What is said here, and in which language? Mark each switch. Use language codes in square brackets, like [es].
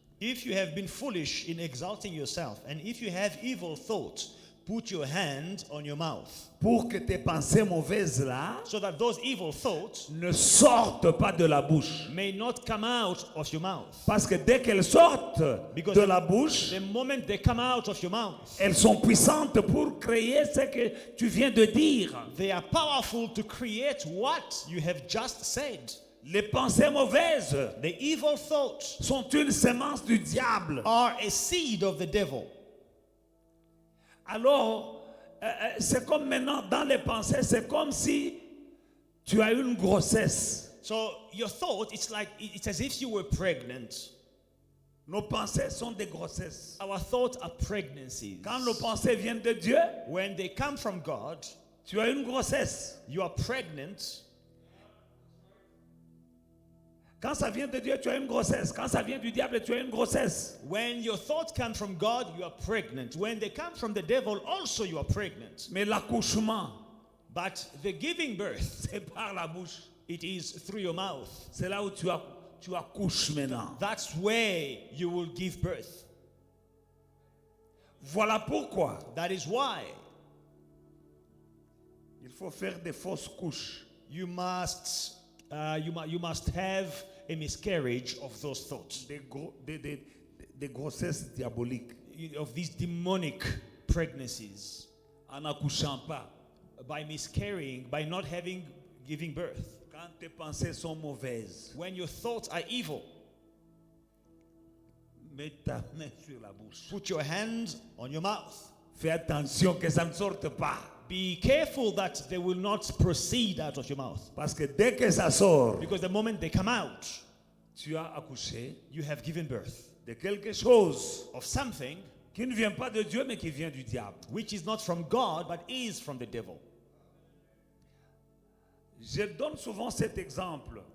[en] If you have been foolish in exalting yourself, and if you have evil thoughts, put your hand on your mouth, [fr] Pour que tes pensées mauvaises là [en] so that those evil thoughts [fr] ne sortent pas de la bouche. [en] may not come out of your mouth. [fr] Parce que dès qu'elles sortent [en] Because [fr] de la bouche, [en] The moment they come out of your mouth, [fr] elles sont puissantes pour créer ce que tu viens de dire. [en] they are powerful to create what you have just said. [fr] Les pensées mauvaises [en] The evil thoughts [fr] sont une sémence du diable. [en] are a seed of the devil. [fr] Alors, c'est comme maintenant dans les pensées, c'est comme si tu as une grossesse. [en] So your thought, it's as if you were pregnant. [fr] Nos pensées sont des grossesses. [en] Our thoughts are pregnancies. [fr] Quand nos pensées viennent de Dieu, [en] When they come from God, [fr] tu as une grossesse. [en] you are pregnant. [fr] Quand ça vient de Dieu, tu as une grossesse. Quand ça vient du diable, tu as une grossesse. [en] When your thoughts come from God, you are pregnant. When they come from the devil, also you are pregnant. [fr] Mais l'accouchement, [en] But the giving birth, [fr] c'est par la bouche. [en] it is through your mouth. [fr] C'est là où tu accouches maintenant. [en] That's where you will give birth. [fr] Voilà pourquoi [en] That is why [fr] il faut faire des fausses couches. [en] you must have a miscarriage of those thoughts, [fr] Des grossesses diaboliques. [en] of these demonic pregnancies, [fr] En n'accouchant pas. [en] by miscarrying, by not giving birth. [fr] Quand tes pensées sont mauvaises, [en] When your thoughts are evil, [fr] mets ta main sur la bouche. [en] put your hands on your mouth. [fr] Fais attention que ça ne sorte pas. [en] Be careful that they will not proceed out of your mouth. [fr] Parce que dès que ça sort, [en] Because the moment they come out, [fr] tu as accouché [en] you have given birth [fr] de quelque chose [en] of something [fr] qui ne vient pas de Dieu, mais qui vient du diable. [en] which is not from God, but is from the devil. [fr] Je donne souvent cet exemple.